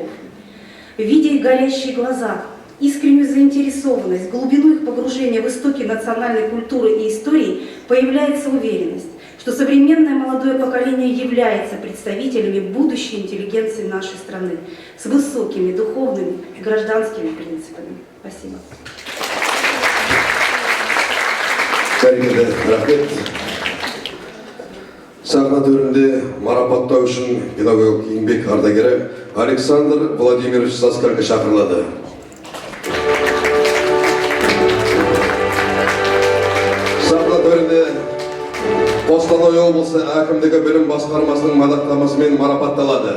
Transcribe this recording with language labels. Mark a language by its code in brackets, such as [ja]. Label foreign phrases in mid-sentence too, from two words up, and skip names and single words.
[ru] Видя их горящие глаза, искреннюю заинтересованность, глубину их погружения в истоки национальной культуры и истории, появляется уверенность, что современное молодое поколение является представителями будущей интеллигенции нашей страны с высокими духовными и гражданскими принципами. Спасибо. [kk] Бәрекелді, рахмет. Сахна төрінде марапаттау үшін педагог еңбек ардагері Александр Владимирович Саскальға шақырылады. Сахна төрінде Қостанай облысы әкімдігі білім басқармасының мадақтамасымен марапатталады.